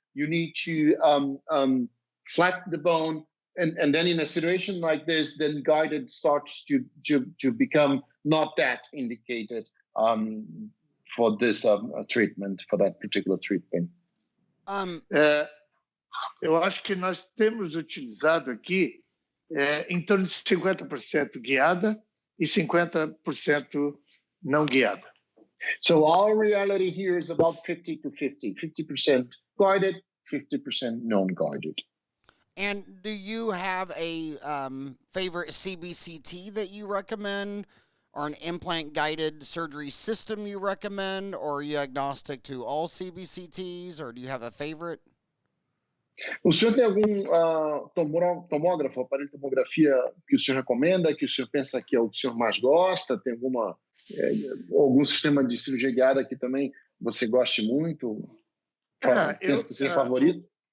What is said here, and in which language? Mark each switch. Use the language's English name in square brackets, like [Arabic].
[English] You need to flatten the bone. And then in a situation like this, then guided starts to become not that indicated for this treatment, for that particular treatment. [Portuguese] Eu acho que nós temos utilizado aqui em torno de 50% guiada e 50% não guiada. [English] So our reality here is about 50 to 50, 50% guided, 50% non-guided. And do you have a favorite CBCT that you recommend, or an implant-guided surgery system you recommend, or are you agnostic to all CBCTs, or do you have a favorite? [Portuguese] O senhor tem algum tomógrafo, aparelho de tomografia que o senhor recomenda, que o senhor pensa que é o que o senhor mais gosta? Tem algum sistema de cirurgia guiada que também você goste muito? Pensa que seja favorito?